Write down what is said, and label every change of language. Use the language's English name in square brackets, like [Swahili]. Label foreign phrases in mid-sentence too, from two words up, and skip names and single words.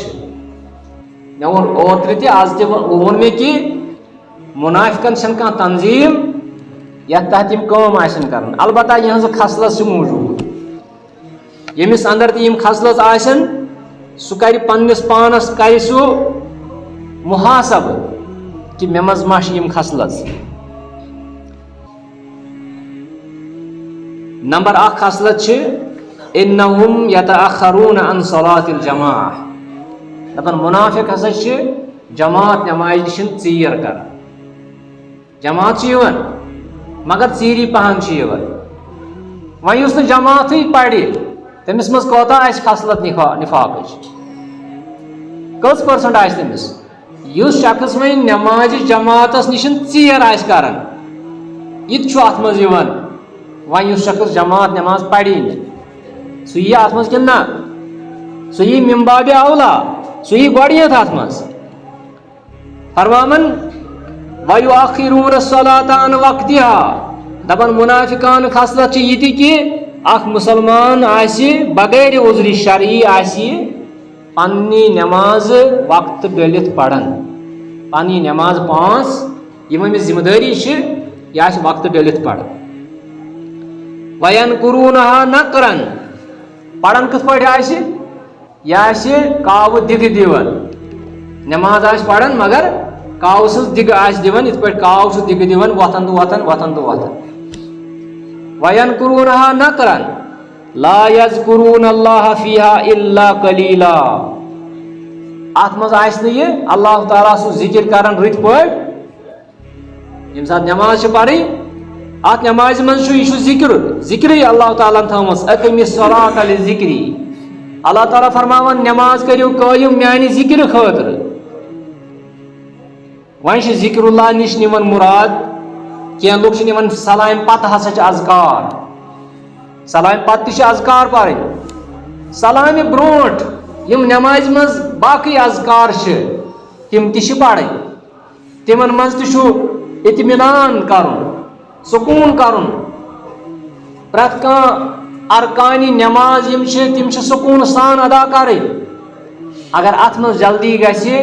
[Kashmiri] مےٚ ووٚن اوترٕ تہِ آز تہِ ووٚن مےٚ کہِ منافقن چھنہٕ کانٛہہ تنظیٖم یتھ تحت یم کٲم آسن کران البتہ یہٕنٛز خصلت چھِ موٗجوٗد ییٚمِس اندر تہِ یم خصلت آسن سُہ کرِ پننس پانس کرِ سُہ محاسبہٕ کہ مےٚ منٛز ما چھِ یم خصلت نمبر اکھ خصلت چھِ [Arabic] انہم یتأخرون عن صلاة الجماع [Kashmiri] دپان منافق ہسا چھِ جماعت نمازِ نِش ژیٖر کران جماعت چھِ یِوان مگر ژیٖری پہن چھِ یِوان وۄنۍ یُس نہٕ جماعتٕے پرِ تٔمِس منٛز کوتاہ آسہِ خصلت نفاقٕچ کٔژ پٔرسنٹ آسہِ تٔمِس یُس شخص وۄنۍ نمازِ جماعتس نِش ژیر آسہِ کران یہِ تہِ چھُ اتھ منٛز یِوان وۄنۍ یُس شخص جماعت نماز پری نہٕ سُہ یی اتھ منٛز کِنہٕ نہ سُہ یی [Arabic] من بابِ اولا [Kashmiri] سُہ یی گۄڈنیتھ اتھ منٛز فرماون [Arabic] وَيُؤَخِّرُونَ الصَّلَاةَ عَنْ وَقْتِهَا [Kashmiri] دپان منافقان خصلت چھِ یہِ تہِ کہِ اکھ مُسلمان آسہِ بغیر عذرِ شرعی آسہِ پننہِ نٮ۪ماز وقتہٕ ڈٔلِتھ پران پننہِ نٮ۪ماز پانٛژھ یِم أمِس ذمہٕ دٲری چھِ یہِ آسہِ وقتہٕ ڈٔلِتھ پران [Arabic] وَيَنْقُرُونَهَا نَقْرًا [Kashmiri] پران کِتھ پٲٹھۍ آسہِ یہِ آسہِ کاوٕ دِگہٕ دِوان نٮ۪ماز آسہِ پران مگر کاو سٕنٛز دِگہٕ آسہِ دِوان یِتھ پٲٹھۍ کاو چھُ دِگہٕ دِوان وۄتھان تہٕ وۄتھان وۄتھان تہٕ وۄتھان [Arabic] وَيَنْقُرُونَهَا نَقْرًا لَا يَذْكُرُونَ اللَّهَ فِيهَا إِلَّا قَلِيلًا [Kashmiri] اتھ منٛز آسہِ نہٕ یہِ اللہ تعالیٰ سُنٛد ذِکر کران رٕتۍ پٲٹھۍ ییٚمہِ ساتہٕ نٮ۪ماز چھِ پرٕنۍ اتھ نٮ۪مازِ منٛز چھُ یہِ چھُ ذِکرٕے اللہ تعالیٰ ہن تھٲومٕژ [Arabic] أقِمِ الصَّلَاةَ لِذِکری [Kashmiri] اللہ تعالیٰ فرماوان نٮ۪ماز کٔرِو قٲیِم میانہِ ذِکرِ خٲطرٕ وۄنۍ چھِ ذِکر اللہ نِش نِوان مُراد کینٛہہ لُکھ چھِ نِوان سلامہِ پتہٕ ہسا چھِ اذکار سلامہِ پتہٕ تہِ چھِ اذکار پرٕنۍ سلامہِ برونٛٹھ یِم نٮ۪مازِ منٛز باقٕے اذکار چھِ تِم تہِ چھِ پرٕنۍ تِمن منٛز تہِ چھُ اطمینان کرُن سکوٗن کرُن پرٛٮ۪تھ کانٛہہ ارکانہِ نٮ۪ماز یِم چھِ تِم چھِ سکوٗن سان ادا کرٕنۍ اگر اتھ منٛز جلدی گژھِ